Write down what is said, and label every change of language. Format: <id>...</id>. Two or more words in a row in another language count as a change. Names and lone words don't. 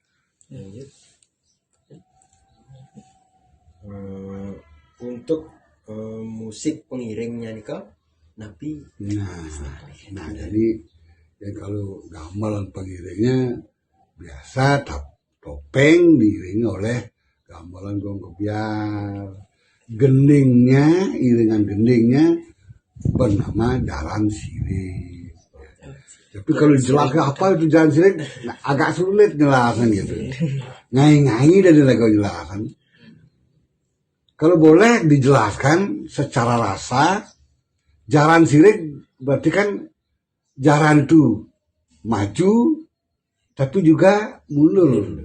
<id>Untuk musik pengiringnya nih kak, Nabi. Nah jadi ya kalau gamelan pengiringnya biasa topeng diiringi oleh gamelan gong kebiar. Gendingnya, iringan gendingnya bernama jalan sirik. Tapi kalau dijelaskan apa itu jalan sirik, nah, agak sulit jelasan gitu. Ngai-ngai dari lagu jelasan. Kalau boleh dijelaskan secara rasa, jalan sirik berarti kan jalan itu maju, tapi juga mundur.</id>